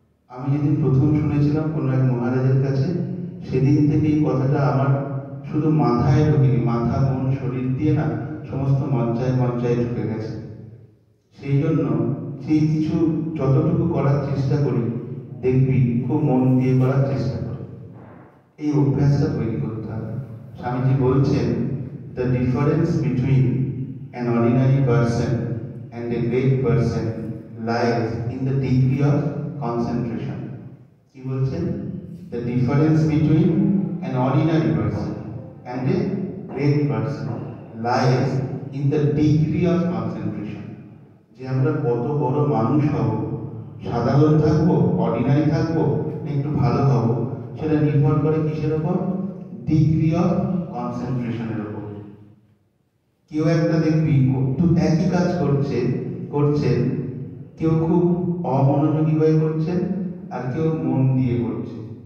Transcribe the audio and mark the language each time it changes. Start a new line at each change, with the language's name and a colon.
Bangla: আমি যেদিন প্রথম শুনেছিলাম কোনো এক মহারাজের কাছে, সেদিন থেকে এই কথাটা আমার শুধু মাথায় ঢুকেনি, মাথা মন শরীর দিয়ে না সমস্ত মজ্জায় মজ্জায় ঢুকে গেছে। সেই জন্য সেই কিছু যতটুকু করার চেষ্টা করি, দেখবি খুব মন দিয়ে করার চেষ্টা করি। এই অভ্যাসটা তৈরি করতে হবে। স্বামীজি বলছেন,
English: The difference between an ordinary person and a great person lies in the degree of concentration.
Bangla: কি বলছেন?
English: The difference between an ordinary person and a great person lies in the degree of concentration.
Bangla: যে আমরা কত বড় মানুষ হব, সাধারণ থাকবো, অর্ডিনারি থাকবো, একটু ভালো হব, সেটা নির্ভর করে কিসের উপর? ডিগ্রি অফ কনসেন্ট্রেশনের উপর। কেউ একটা দেখবি একই কাজ করছেন, কেউ খুব অমনোযোগী হয়ে করছেন, আর কেউ মন দিয়ে করছে।